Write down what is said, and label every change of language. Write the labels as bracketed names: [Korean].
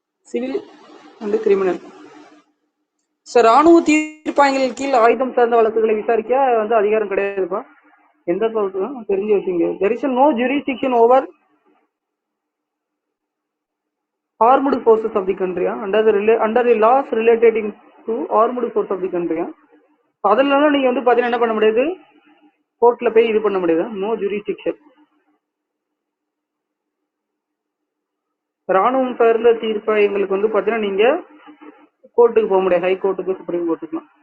[Tamil] Civil and criminal. Sir, ராணுவ தீர்ப்பாயங்கள் கீழ் ஆயுதம் சார்ந்த வழக்குகளை விசாரிக்க வந்து அதிகாரம் கிடையாதுப்பா. எந்த கோர்ட்டும் தெரிஞ்சு வச்சுங்க. [English] there is no jurisdiction over armed forces of the country under the laws relating to armed force of the country. [Tamil] அதெல்லாம் நீங்க வந்து பாத்தீங்கன்னா என்ன பண்ண முடியாது, கோர்ட்ல போய் இது பண்ண முடியாது. [English] No jurisdiction. [Tamil] ராணுவம் சார்ந்த தீர்ப்பாயங்களுக்கு வந்து பாத்தீங்கன்னா நீங்க கோர்ட்டுக்கு போக முடியாது, ஹை கோர்ட்டுக்கு, சுப்ரீம் கோர்ட்டுக்கு.